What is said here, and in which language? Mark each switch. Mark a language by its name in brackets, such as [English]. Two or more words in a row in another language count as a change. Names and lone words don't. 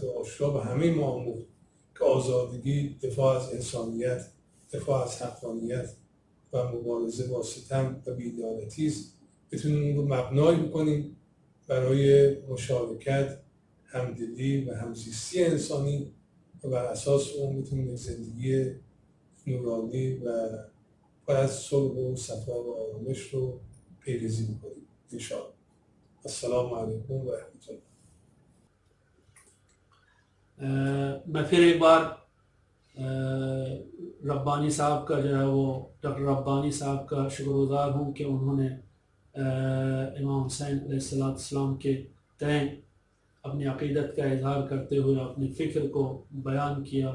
[Persian] عاشورا به همه ما آموخت که آزادگی، دفاع از انسانیت، دفاع از حقانیت و مبارزه با ستم و بی‌عدالتی است، بتونیم اون رو مبنایی بکنیم برای مشارکت، همدلی و همزیستی انسانی و بر اساس اون بتونیم زندگی نورانی و پر از صلح و صفا و آرامش رو پیریزی بکنیم انشاءالله. [Arabic] السلام علیکم و رحمت الله. [Urdu] میں پھر ایک بار ربانی صاحب کا جو ہے وہ ڈاکٹر ربانی صاحب کا شکر گزار ہوں کہ انہوں نے امام حسین علیہ السلام کے تئیں اپنی عقیدت کا اظہار کرتے ہوئے اپنی فکر کو بیان کیا.